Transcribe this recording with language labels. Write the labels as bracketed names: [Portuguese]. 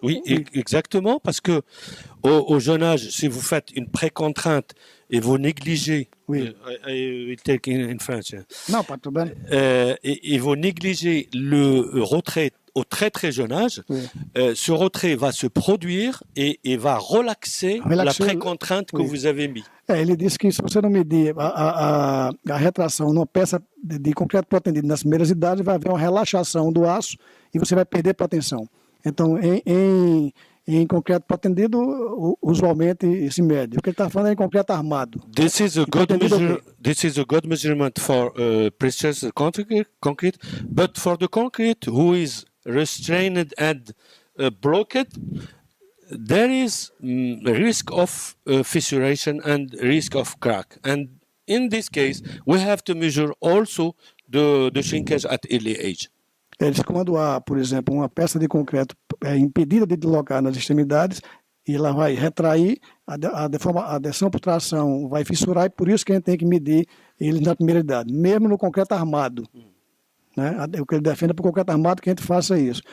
[French] Oui, exactement, parce que au jeune âge, si vous faites une pré-contrainte et vous négligez, [English] in France, [French] non, pas de problème, et vous négligez le retrait au très très jeune âge, ce retrait va se produire et va relaxer la pré-contrainte que vous avez mis. [Portuguese] Ele disse que se você não medir a retração numa peça de concreto protendido nas primeiras idades, vai haver uma relaxação do aço e você vai perder potensão. Então, em concreto protendido, usualmente se mede. O que ele está falando é em concreto armado. [English] This is a good measurement for precious concrete, but for the concrete who is restrained and blocked, there is a risk of fissuration and risk of crack. And in this case, we have to measure also the shrinkage at early age. [Portuguese] Eles, quando há, por exemplo, uma peça de concreto impedida de deslocar nas extremidades, e ela vai retrair, a adesão por tração vai fissurar, e por isso que a gente tem que medir ele na primeira idade, mesmo no concreto armado. Né? O que ele defende é para o concreto armado que a gente faça isso.